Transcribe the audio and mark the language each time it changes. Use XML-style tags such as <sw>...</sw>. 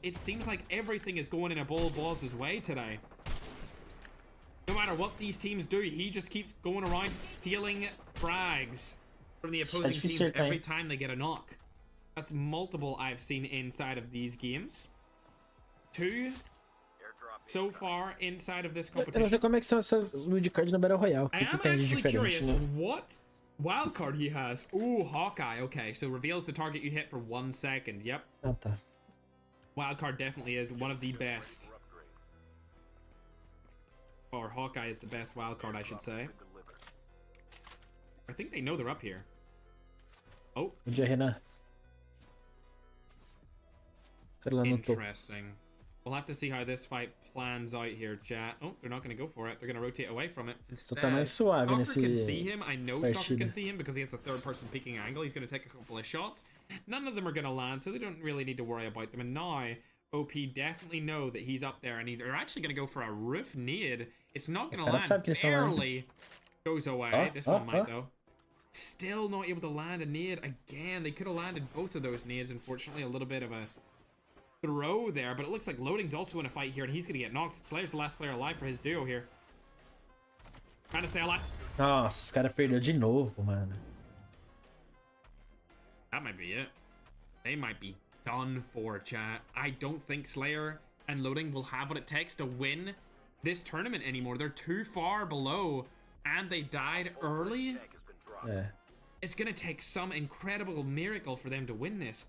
<en>It seems like everything is going in a bull balls' way today. No matter what these teams do, he just keeps going around stealing frags from the opposing teams every time they get a knock. That's multiple I've seen inside of these games. 2 so far inside of this competition.</en> <pt>Eu não sei como é que são essas WILDCARD no Battle Royale.</pt> <en>I am actually curious what wildcard he has. Ooh, Hawkeye. Okay, so reveals the target you hit for 1 second. Yep.</en> <pt>Ah, tá.</pt> <en>Wildcard definitely is one of the best. Or Hawkeye is the best wildcard, I should say. I think they know they're up here. Oh.</en> <pt>Bom dia, Renan. Cara lá no topo.</pt> <en>Interesting. We'll have to see how this fight plans out here, chat. Oh, they're not going to go for it. They're going to rotate away from it.</en> <pt>Só tá mais suave</pt> <en>Stalker</en> <pt>nesse</pt> <en>can see him. I know Stalker</en> <pt>partida.</pt> <en>can see him because he has a third-person peeking angle. He's going to take a couple of shots. None of them are going to land, so they don't really need to worry about them. And now, OP definitely know that he's up there, and they're actually going to go for a roof nade. It's not going to land. Barely goes away. This one might, though. Still not able to land a nade again. They could have landed both of those nades. Unfortunately, a little bit of a throw there, but it looks like Loading's also in a fight here, and he's gonna get knocked. Slayer's the last player alive for his duo here. Trying to stay alive.</en> <pt>Nossa, os caras perdeu de novo, mano.</pt> <en>That might be it. They might be done for, chat. I don't think Slayer and Loading will have what it takes to win this tournament anymore. They're too far below, and they died early.</en> <pt>É.</pt> <en>It's gonna take some incredible miracle for them to win this.</en>